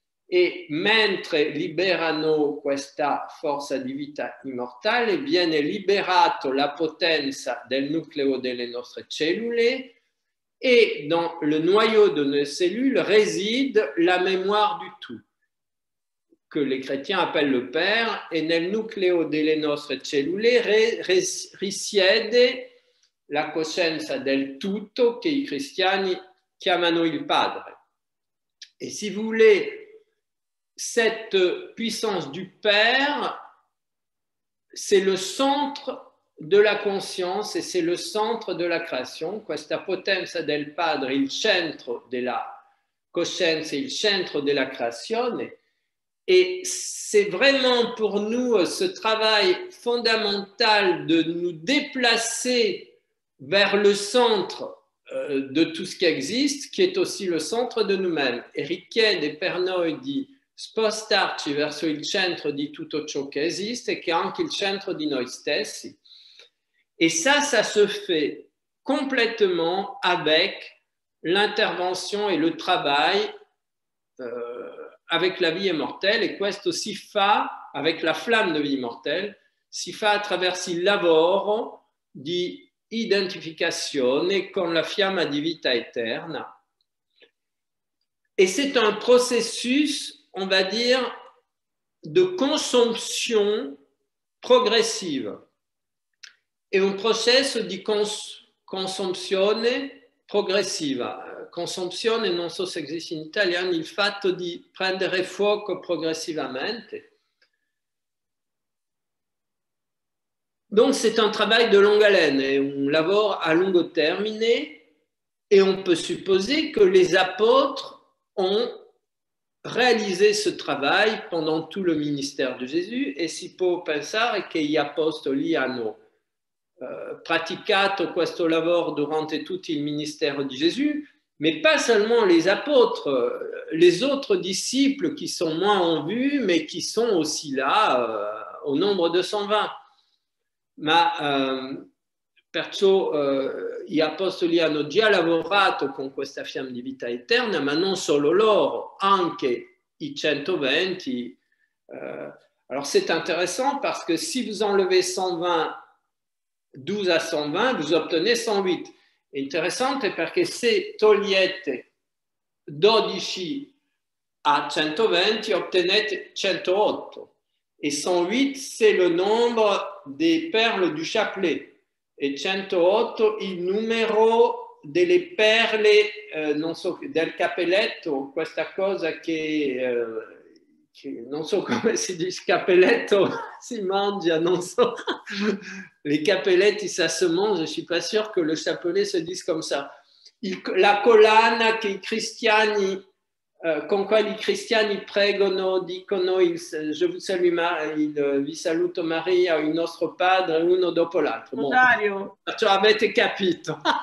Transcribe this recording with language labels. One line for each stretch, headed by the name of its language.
Italian: E mentre liberano questa forza di vita immortale, viene liberato la potenza del nucleo delle nostre cellule
French: et dans le noyau de nos cellules réside la mémoire du tout, que les chrétiens appellent le Père,
Italian: et nel nucleo delle nostre cellule risiede la coscienza del tutto che i cristiani chiamano il Padre.
French: Et si vous voulez, cette puissance du Père, c'est le centre de la conscience et c'est le centre de la création.
Italian: Questa potenza del Padre, il centro della coscienza, il centro della creazione.
French: Et c'est vraiment pour nous ce travail fondamental de nous déplacer vers le centre de tout ce qui existe, qui est aussi le centre de nous-mêmes.
Italian: E richiede per noi di spostarci verso il centro di tutto ciò che esiste, che è anche il centro di noi stessi.
French: Et ça se fait complètement avec l'intervention et le travail avec la vie immortelle, e questo
Italian: si fa avec la flamme de vie immortelle, si fa attraverso il lavoro di identificazione con la fiamma di vita eterna.
French: Et c'est un processus, on va dire, de consomption progressive.
Italian: È un processo di consumazione progressiva. Consumpzione, non so se esiste in italiano, il fatto di prendere fuoco progressivamente.
French: Donc c'est un travail de longue haleine,
Italian: un lavoro a lungo termine,
French: et on peut supposer que les apôtres ont réalisé ce travail pendant tout le ministère de Gesù,
Italian: e si può pensare che gli apostoli hanno praticato questo lavoro durante tutto il ministero di Gesù,
French: mais pas seulement les apôtres, les autres disciples qui sont moins en vue, mais qui sont aussi là au nombre de 120.
Italian: Ma perciò gli apostoli hanno già lavorato con questa fiamma di vita eterna, ma non solo loro, anche i 120.
French: Alors c'est intéressant parce que si vous enlevez 120, 12 à 120, vous obtenez 108.
Italian: È interessante perché se togliete 12 a 120, ottenete 108.
French: Et 108, c'est le nombre des perles du chapelet.
Italian: e 108 il numero delle perle, non so, del cappelletto, questa cosa che non so come si dice, cappelletto si mangia, non so.
French: Les cappelletti, ça se mange, je ne suis pas sûr que le chapelet se dise comme ça.
Italian: La collana che i cristiani, con quali i cristiani pregano, dicono
French: je vous salue
Italian: vi saluto Maria, il nostro Padre, uno dopo l'altro. Bon, perciò avete capito.